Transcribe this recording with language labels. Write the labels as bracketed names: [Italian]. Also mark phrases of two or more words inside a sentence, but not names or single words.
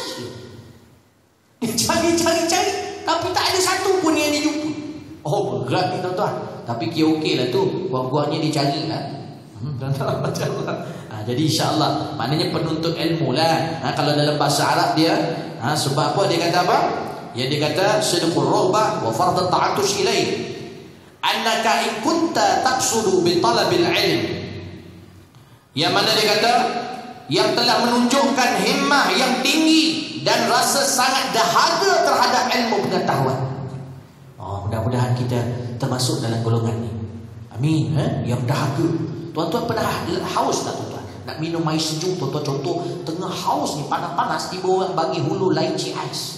[Malay] Dia cari, tapi tak ada satu pun yang dia jumpa. Oh, berat ni tuan-tuan. Tapi kira okey lah tu, buah-buahnya dia cari lah. Jadi insyaAllah, maknanya penuntut ilmu lah. Kalau dalam bahasa Arab dia, sebab apa dia kata apa? Ya, dia kata [Arabic] صدق الرغبة و فرط التعطش إليه. أنك إن كنت تقصد بطلب العلم. [Malay] Yang mana dia kata yang telah menunjukkan himmah yang tinggi dan rasa sangat dahaga terhadap ilmu pengetahuan. Mudah-mudahan kita termasuk dalam golongan ni. Amin. Yang dahaga. Tuan-tuan pernah haus tak tuan-tuan? Nak minum air sejuk, tuan-tuan contoh tengah haus ni, panas-panas, tiba orang bagi hulu lychee ais.